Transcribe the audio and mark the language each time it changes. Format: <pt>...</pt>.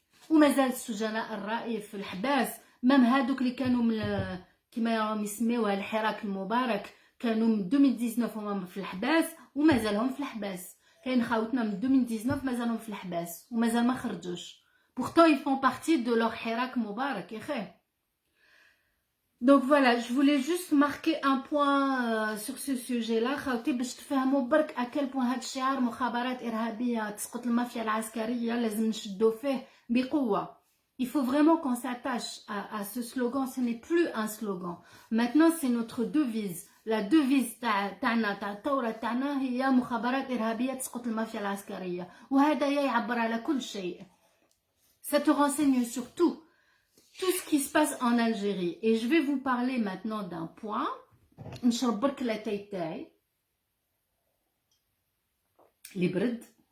<ar>ومازال السجناء الرأي في الحباس, مام هادوك اللي كانوا من كما راهم يسميوها الحراك المبارك, كانوا من 2019 هما في الحباس ومازالهم في الحباس. كاين خاوتنا من 2019 مازالهم في الحباس ومازال ما خرجوش.</ar> <fr>pourtant ils font partie de leur</fr> <ar>حراك مبارك يا خي.</ar> <fr>Donc voilà, je voulais juste marquer un point sur ce sujet-là.</fr> <ar>خاوتي باش تفهموا برك</ar> <fr>à quel point</fr> <ar>هاد الشعار مخابرات إرهابية تسقط المافيا العسكرية لازم نشدو فيه بقوة.</ar> <fr>Il faut vraiment qu'on s'attache à ce slogan. Ce n'est plus un slogan. Maintenant, c'est notre devise. La devise</fr> <ar>تاع الثورة تاعنا هي مخابرات إرهابية تسقط المافيا العسكرية. وهذا يعبر على كل شيء.</ar> <fr>Ça te renseigne sur tout. Tout ce qui se passe en Algérie. Et je vais vous parler maintenant d'un point.</fr> <ar>نشرب برك لاتاي تاعي اللي برد.</ar>